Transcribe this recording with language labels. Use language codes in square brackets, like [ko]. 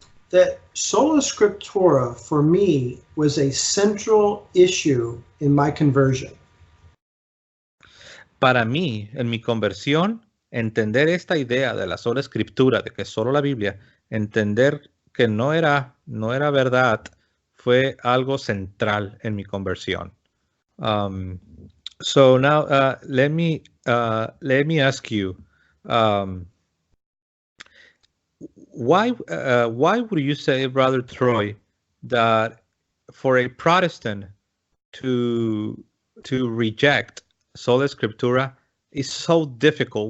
[en] That sola scriptura for me was a central issue in my conversion. [es] Para mí, en mi conversión, entender esta idea de la sola escritura, de que es solo la Biblia, entender que no era verdad, fue algo central en mi conversión. [en] So now let me ask you, why would you say, Brother Troy, that for a Protestant to reject sola scriptura is so difficult?